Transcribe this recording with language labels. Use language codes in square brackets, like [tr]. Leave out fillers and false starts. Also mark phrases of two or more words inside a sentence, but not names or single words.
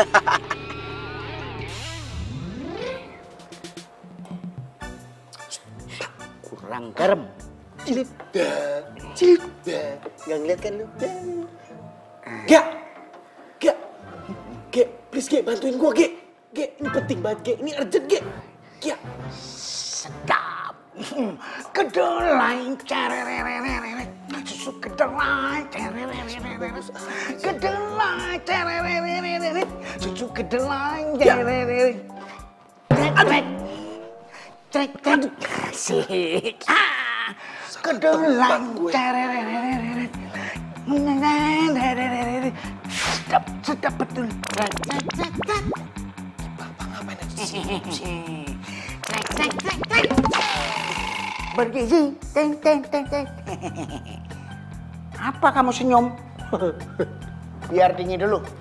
[id] Kurang garam. Cilip dah. Nggak ngeliat kan lu? Gea, please Ge, bantuin gua Ge. Ge, ini penting banget Ge, ini urgent Ge. Gea. Sedap. Kedelai cerererereret. Susu kedelai cerererereret. Kedelai cerererereret. Susu kedelai cererereret. Trek. Asik. Kedelai cerererereret. Sedap betul. Bapak ngapain aja di sini? Trek. Bergizi. Teng. Apa kamu senyum? Biar dingin dulu.